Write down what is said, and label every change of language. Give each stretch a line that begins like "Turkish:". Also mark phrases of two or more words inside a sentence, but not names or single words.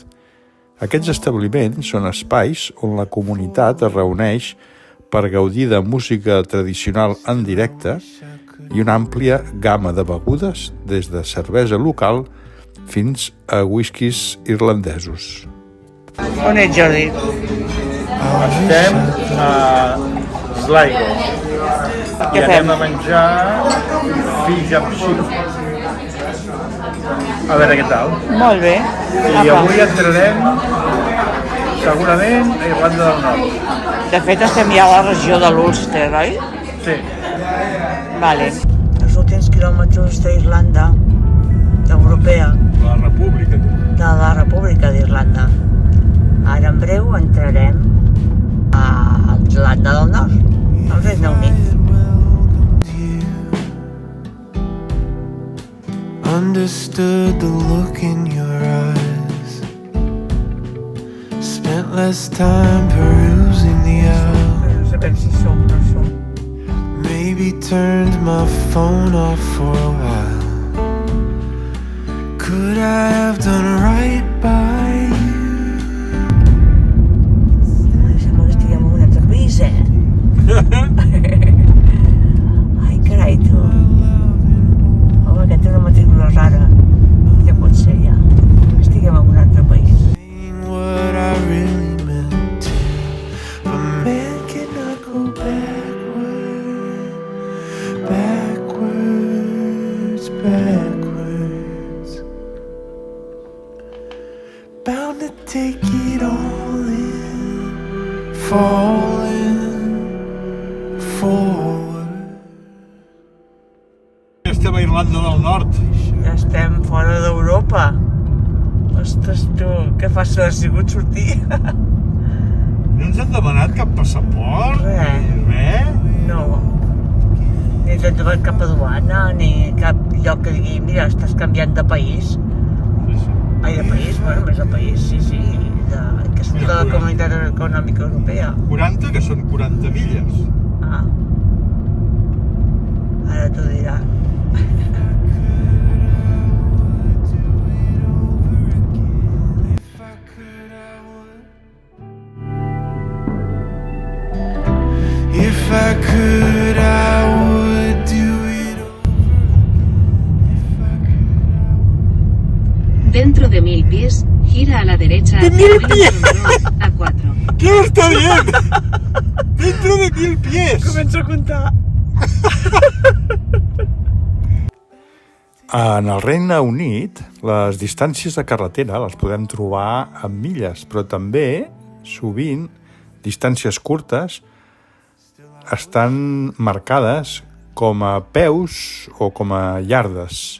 Catalan: Aquests establiments són espais on la comunitat es reuneix per gaudir de música tradicional en directe i una àmplia gamma de begudes, des de cervesa local fins a whiskies irlandesos. On ets, Jordi? Estem a Sligo i anem a menjar
English: fish and chips.
Catalan: A veure què tal. Molt bé. I avui entrarem segurament a Irlanda del Nord. De fet, estem ja a la regió de l'Ulster, oi? Sí. Vale. Els últims quilòmetres d'Irlanda europea, de la República d'Irlanda. Ara en breu entrarem a Irlanda del Nord, al Regne Unit.
English: Understood the look in your eyes. spent less time perusing the hour.
Catalan: Però no sabem si som o no som.
English: Maybe turned my phone off for a while. Could I have done right by you?
Catalan: Sembla que estiguem en un altre país, Ai, carai, tu. Home, que té una matrícula rara. Ja pot ser, ja. Estiguem en un altre país.
English: Saying what I really meant to. But man cannot go backward, backwards, backwards. Bound to take it all in, falling forward.
Catalan: Estem a Irlanda del Nord. Ja estem fora d'Europa. Ostres, tu, que fàcil ha sigut sortir. No ens han demanat cap passaport, Res. ni res. No. Ni ens han trobat cap aduana, ni cap lloc que digui, mira, estàs canviant de país. Sí, sí. Ai, de país, bueno, més de país, sí, sí. Que surt de la Comunitat Econòmica Europea. 40, que són 40 milles. Ah. Ara t'ho dirà.
English: If I could, I would do it
Spanish: Dentro de 1000 pies, gira a la derecha hacia A4. ¿Qué está bien? Dentro de 1000 pies.
Catalan: Començo a comptar. En el Regne Unit, les distàncies de carretera les podem trobar en milles, però també, sovint, distàncies curtes estan marcades com a peus o com a iardes.